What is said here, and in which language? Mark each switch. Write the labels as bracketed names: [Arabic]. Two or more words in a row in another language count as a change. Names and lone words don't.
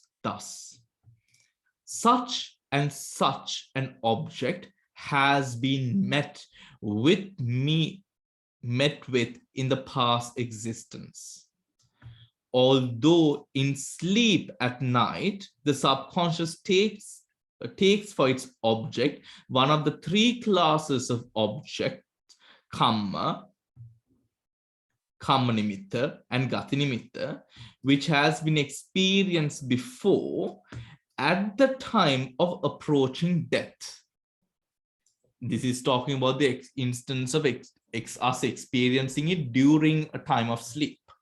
[English] Thus, such and such an object has been met with in the past existence. Although in sleep at night, the subconscious takes for its object one of the three classes of objects, [Pali] kamma, kamma nimitta, [English] and [Pali] gati nimitta, [English] which has been experienced before at the time of approaching death. This is talking about the instance of us experiencing it during a time of sleep.